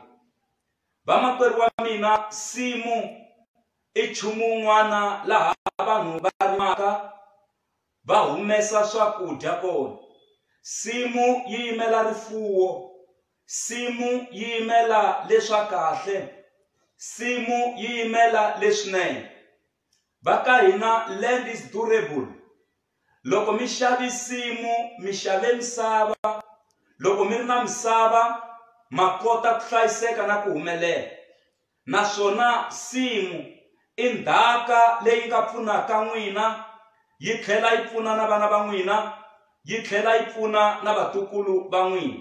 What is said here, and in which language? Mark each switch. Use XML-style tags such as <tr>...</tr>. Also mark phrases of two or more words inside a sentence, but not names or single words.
<ts>Vamakwerhu wa mina, nsimu i nchumu wun'wana laha vanhu va rimaka va humesa swakudya kona. Nsimu yi yimela rifuwo, nsimu yi yimela leswa kahle, nsimu yi yimela leswinene. Va ka hina</ts> <en>land is durable.</en> <ts>Loko mi xavi nsimu mi xave misava. Loko mi ri na misava ma kota ku hlayiseka na ku humelela. Naswona nsimu i ndhaka leyi nga pfunaka n'wina, yi tlhela yi pfuna na vana va n'wina, yi tlhela yi pfuna na vatukulu va n'wina.</ts>